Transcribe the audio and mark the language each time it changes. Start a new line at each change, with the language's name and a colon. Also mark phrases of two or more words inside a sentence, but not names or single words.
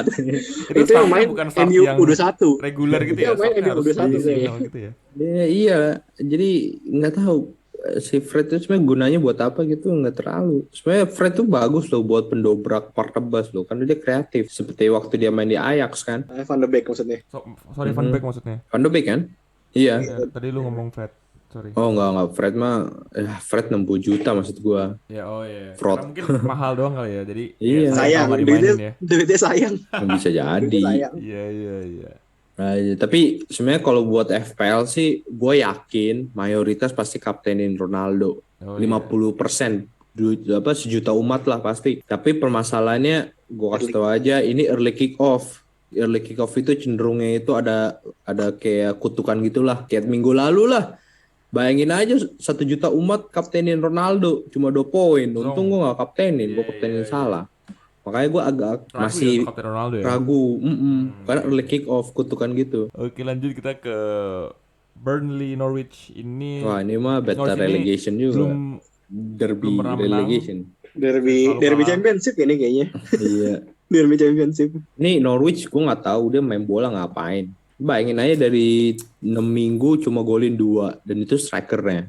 Indonesian: Itu itu yang startnya main bukan start MU yang U21. reguler gitu Itu ya? yang main Startnya MU harus U21 spesial gitu ya? Iya, jadi nggak tahu si Fred itu sebenarnya gunanya buat apa gitu, nggak terlalu. Sebenarnya Fred tuh bagus loh buat pendobrak martabas loh, karena dia kreatif. Seperti waktu dia main di Ajax kan. Van de Beek maksudnya. Sorry Van Beek maksudnya. Van de Beek kan? Iya. Ya, tadi lu ngomong Fred. Sorry. Oh enggak, Fred mah Fred 60 juta maksud gua. Ya, oh iya. Fraud. Karena mungkin mahal doang kali ya. Jadi Iya. ya sayang Sayang, kalau nggak dimainin ya. duitnya sayang. Bisa jadi. Duitnya sayang. Iya. Nah, tapi sebenarnya kalau buat FPL sih gue yakin mayoritas pasti kaptenin Ronaldo. Oh, 50%. Sejuta umat lah pasti. Tapi permasalahannya gue kasih tau aja, ini
English: early kick off. Early kick off
Indonesian: itu cenderungnya itu ada kayak kutukan gitulah, kayak minggu lalu lah. Bayangin aja 1 juta umat kaptenin Ronaldo cuma 2 poin. Untung gue nggak kaptenin, gue Iya, kaptenin iya. salah. Makanya gue agak Ragu ya masih untuk Kapten Ronaldo ya. ragu, karena
English: early kick off
Indonesian: kutukan gitu. Oke, lanjut kita ke Burnley Norwich ini. Wah ini mah better Norwich ini relegation juga, belum derby pernah menang. relegation. Derby Selalu kalah. Championship ini kayaknya. Iya. Derby Championship. Nih Norwich gue nggak tahu dia main bola ngapain. Bayangin aja dari 6 minggu cuma golin 2 dan itu strikernya.